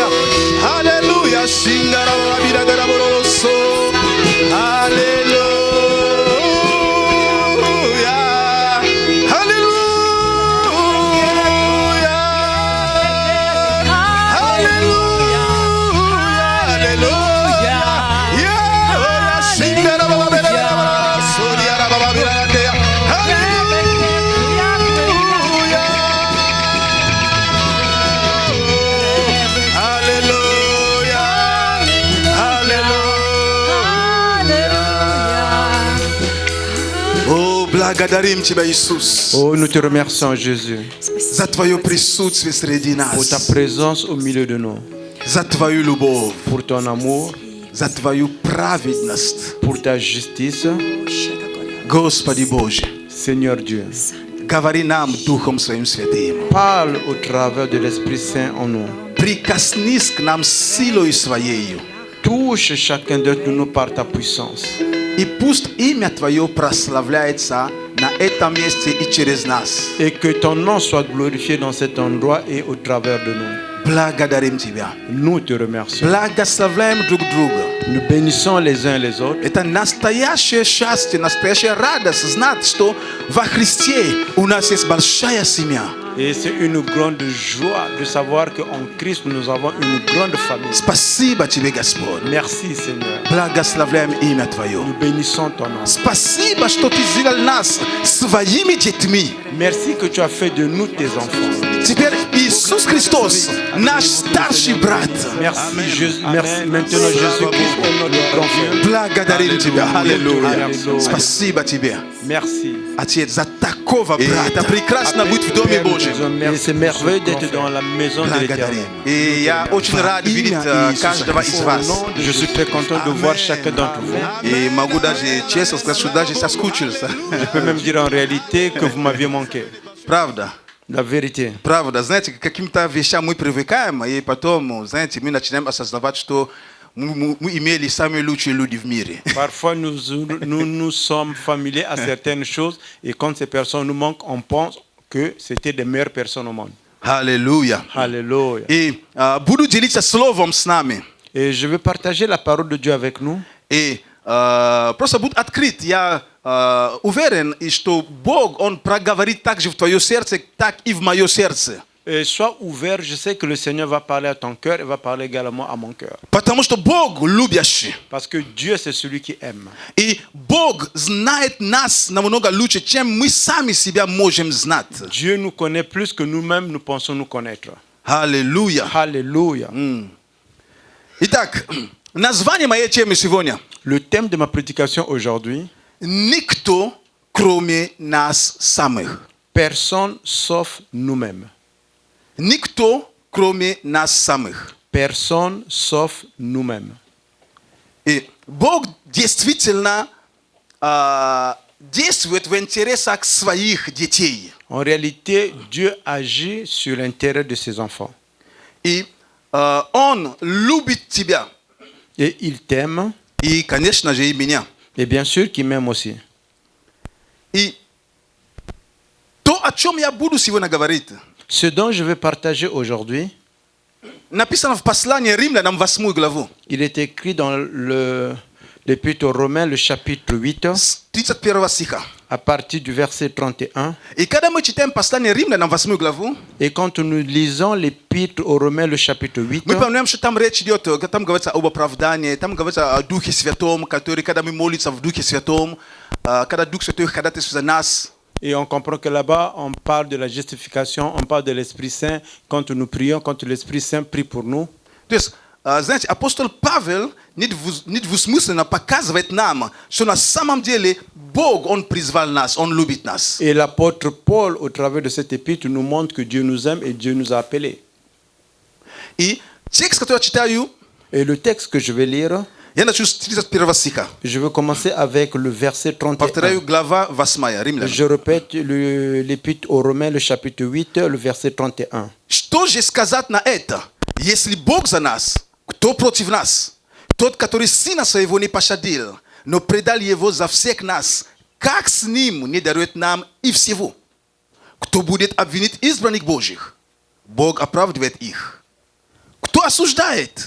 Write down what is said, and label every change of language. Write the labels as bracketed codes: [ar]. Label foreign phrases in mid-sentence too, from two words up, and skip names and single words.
[ru] Аллилуйя, шингара баба бидара бороло со. Аллилуйя, аллилуйя, аллилуйя, аллилуйя. Shingara baba bidara baba, soriara baba bidara deya. [fr] Alléluia, Alléluia. [ru] О, благодарим Тебя, Иисус, [fr] Oh, nous te remercions, Jésus, [ru] за Твое присутствие среди [fr] pour ta [ru] нас, [fr] présence au milieu de nous, [ru] за Твою любовь, [fr] pour ton amour, [ru] за Твою праведность. [fr] pour ta justice. [ru] Господи Боже, [fr] Seigneur Dieu, [ru] говори нам Духом Своим Святым. [fr] parle au travers de l'Esprit Saint en nous. [ru] Прикоснись к нам силой Своею. [fr] Touche chacun d'entre nous par ta puissance. [ru] И пусть имя Твое прославляется на этом месте и через нас. [fr] Et que ton nom soit glorifié dans cet endroit et au travers de nous. [ru] Благодарим Тебя. [fr] Nous te remercions. [ru] Благословляем друг друга. [fr] Nous bénissons les uns les autres. [ru] Это настоящее счастье, настоящая радость знать, что во Христе у нас есть большая семья. [fr] Et c'est une grande joie de savoir qu'en Christ, nous avons une grande famille. [ru] Спасибо Тебе, Господь. [fr] Merci, Seigneur. [ru] Благословляем имя Твое. [fr] Nous bénissons ton nom. [ru] Спасибо, что Ты сделал нас своими детьми. [fr] Merci que tu as fait de nous tes enfants. [ru] Теперь Иисус Христос, наш старший брат. [fr] Merci, Jésus. Merci. Maintenant, Jésus-Christ est notre grand frère. [ru] Благодарим Тебя. Аллилуйя. Аллилуйя. Спасибо Тебе, [fr] Merci. [ru] Отец, за такого брата. Прекрасно быть в Доме Божьем. [fr] Et c'est merveilleux d'être dans la maison de l'Éternel. [ru] Благодарим. И я очень рад видеть каждого из вас. [fr] Je suis très content de voir chacun d'entre vous. [ru] И могу даже честно сказать, что даже соскучился. [fr] Je peux même dire en réalité que vous m'aviez manqué. [ru] Правда. [fr] La vérité. [ru] Правда. Знаете, к каким-то вещам мы привыкаем, и потом, знаете, мы начинаем осознавать, что мы имели самые лучшие люди в мире. [fr] Parfois, nous sommes familiers à certaines choses et quand ces personnes nous manquent, on pense que c'était des meilleures personnes au monde. [ru] Аллилуйя. [fr] Alléluia. [ru] И буду делиться словом с нами. [fr] Et je veux partager la parole de Dieu avec nous. [ru] И просто будь открыт. Я уверен, и что Бог, Он проговорит также в твое сердце, так и в мое сердце. [fr] Et sois ouvert, je sais que le Seigneur va parler à ton cœur et va parler également à mon cœur. [ru] Потому что Бог любящий. [fr] Parce que Dieu, c'est celui qui aime. [ru] И Бог знает нас намного лучше, чем мы сами себя можем знать. [fr] Dieu nous connaît plus que nous-mêmes nous pensons nous connaître. [ru] Аллилуйя. [fr] Alléluia. [ru] Итак, название моей темы сегодня. [fr] Le thème de ma prédication aujourd'hui, [ru] Никто, кроме нас самих. [fr] personne sauf nous-mêmes. [ru] Никто, кроме нас самих. [fr] Personne sauf nous-mêmes. [ru] И Бог действительно действует в интересах своих детей. [fr] En réalité, Dieu agit sur l'intérêt de ses enfants. [ru] И Он любит тебя. [fr] Et il t'aime, [ru] И, конечно же, и меня. [fr] et bien sûr qu'il m'aime aussi. [ru] И то, о чем я буду сегодня говорить, [fr] Ce dont je vais partager aujourd'hui, [ru] написано в послании Римлянам 8 главу, [fr] il est écrit dans l'Épître aux Romains, le chapitre 8, [ru] с 31 стиха. [fr] à partir du verset 31. [ru] И когда мы читаем послание Римлянам 8 главу, [fr] Et quand nous lisons l'Épître aux Romains, le chapitre 8, [ru] мы понимаем, что там речь идет, там говорится об оправдании, там говорится о Духе Святом, который, когда мы молимся в Духе Святом, когда Дух Святой ходатайствует за нас. [fr] et on comprend que là-bas, on parle de la justification, on parle de l'Esprit Saint, quand nous prions, quand l'Esprit Saint prie pour nous. [ru] То есть, знаете, апостол Павел недвусмысленно показывает нам, что на самом деле Бог, Он призвал нас, Он любит нас. [fr] Et l'apôtre Paul, au travers de cette épître, nous montre que Dieu nous aime et Dieu nous a appelés. [ru] I tekst который я читаю, [fr] Et le texte que je vais lire, [ru] я начну с 31 стиха. [fr] je vais commencer avec le verset 31. [ru] Повторяю, глава 8, Римлян. [fr] Je répète l'épître aux Romains, le chapitre 8, le verset 31. [ru] Что же сказать на это? Если Бог за нас, кто против нас? Тот, который Сына Своего не пощадил, но предал Его за всех нас, как с Ним не дарует нам и всего? Кто будет обвинить избранных Божьих? Бог оправдывает их. Кто осуждает?